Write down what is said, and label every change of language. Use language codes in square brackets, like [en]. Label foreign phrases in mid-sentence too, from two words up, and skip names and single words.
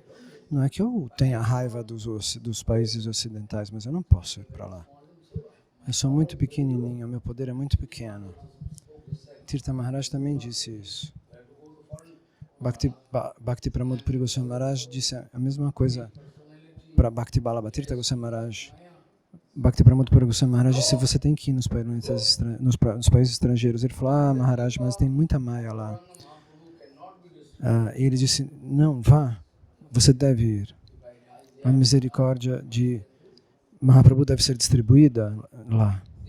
[pt] Não é que eu tenha raiva dos países ocidentais, mas eu não posso ir para lá. Eu sou muito pequenininho, meu poder é muito pequeno. Tirtha Maharaj também disse isso. Bhakti Pramod Puri Goswami Maharaj disse a mesma coisa para Bhakti Ballabha Tirtha Goswami Maharaj. Bhakti Pramod Puri Goswami Maharaj disse: você tem que ir nos países estrangeiros. Ele falou: Maharaj, mas tem muita Maya lá. E ele disse: não, vá, você deve ir. A misericórdia de Mahaprabhu deve ser distribuída lá.